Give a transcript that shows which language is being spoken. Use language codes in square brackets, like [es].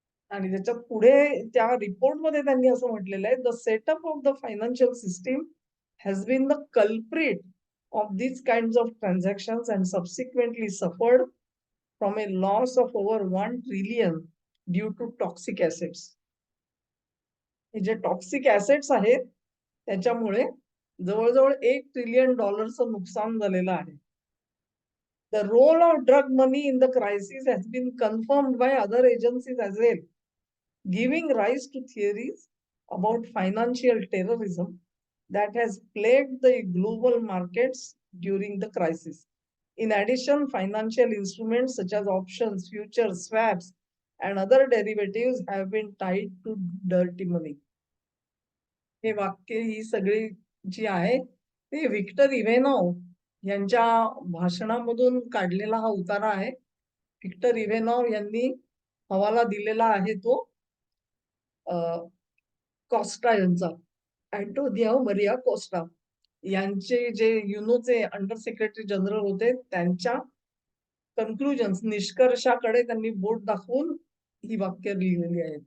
[mr] आणि त्याच्या पुढे त्या रिपोर्टमध्ये त्यांनी असं म्हटलेलं आहे, [en] "The setup of the financial system has been the culprit of these kinds of transactions and subsequently suffered from a loss of over 1 trillion due to toxic assets." [mr] हे जे टॉक्सिक ॲसेट्स आहेत, त्याच्यामुळे जवळ-जवळ $1 ट्रिलियन नुकसान झालेलं आहे. [en] The role of drug money in the crisis has been confirmed by other agencies as well, giving rise to theories about financial terrorism that has plagued the global markets during the crisis. In addition, financial instruments such as options, futures, swaps, and other derivatives have been tied to dirty money. [mr] हे वाक्य ही सगळी जी आहे, ते Victor इव्हेनॉव यांच्या भाषणामधून काढलेला हा उतारा आहे. व्हिक्टर इव्हेनॉव यांनी हवाला दिलेला आहे तो कॉस्टा यांचा, अँटोनियो मरिया कॉस्टा यांचे जे युनोचे अंडर सेक्रेटरी जनरल होते, त्यांच्या कन्क्लुजन्स, निष्कर्षाकडे त्यांनी बोट दाखवून ही वाक्य लिहिलेली आहेत.